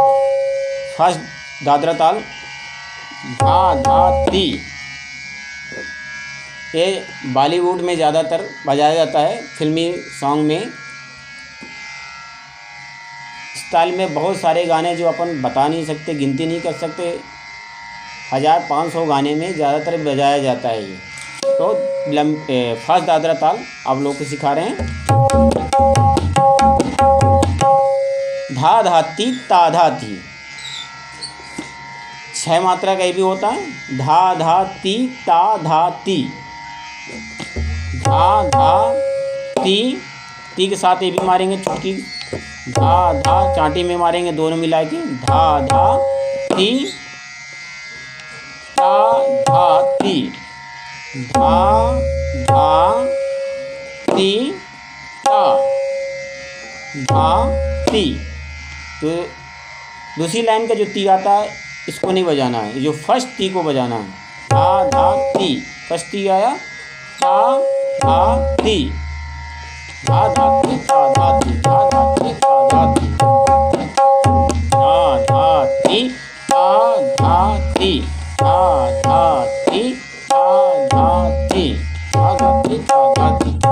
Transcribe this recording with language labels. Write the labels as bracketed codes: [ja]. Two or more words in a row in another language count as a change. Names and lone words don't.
[hi] फास्ट दादरा ताल धा धा ती ये बॉलीवुड में ज़्यादातर बजाया जाता है, फिल्मी सॉन्ग में। इस ताल में बहुत सारे गाने जो अपन बता नहीं सकते, गिनती नहीं कर सकते, 1500 गाने में ज़्यादातर बजाया जाता है ये। तो फास्ट दादरा ताल आप लोग को सिखा रहे हैं। धा धा ती ता धा ती 6 मात्रा का ये भी होता है। धा धा ती ता धा ती धा धा ती के साथ ये भी मारेंगे चुटकी। धा धा चांटी में मारेंगे दोनों मिला के धा धा ती ता धा ती धा धा ती ता धा ती। तो दूसरी लाइन का जो ती आता है इसको नहीं बजाना है, जो फर्स्ट ती को बजाना है। धा धा ती फर्स्ट ती आया ता धा ती धा धा ती ता धा ती धा धा ती ता धा ती धा धा ती ता धा ती धा धा ती ता धा ती धा धा ती ता धा ती।